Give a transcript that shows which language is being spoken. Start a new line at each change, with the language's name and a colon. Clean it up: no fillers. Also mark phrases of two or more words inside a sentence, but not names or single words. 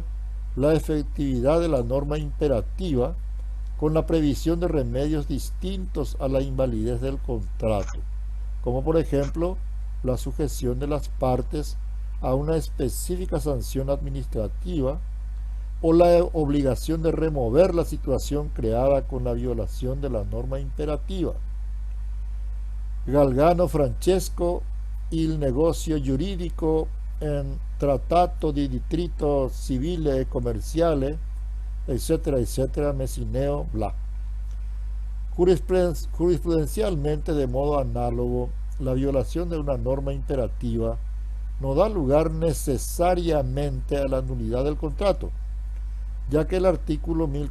Spanish: la efectividad de la norma imperativa con la previsión de remedios distintos a la invalidez del contrato, como por ejemplo la sujeción de las partes a una específica sanción administrativa o la obligación de remover la situación creada con la violación de la norma imperativa. Galgano Francesco, il negozio giuridico en trattato di diritto civile e commerciale, etcétera, etcétera, Messineo, bla. Jurisprudencialmente, de modo análogo, la violación de una norma imperativa no da lugar necesariamente a la nulidad del contrato, ya que el artículo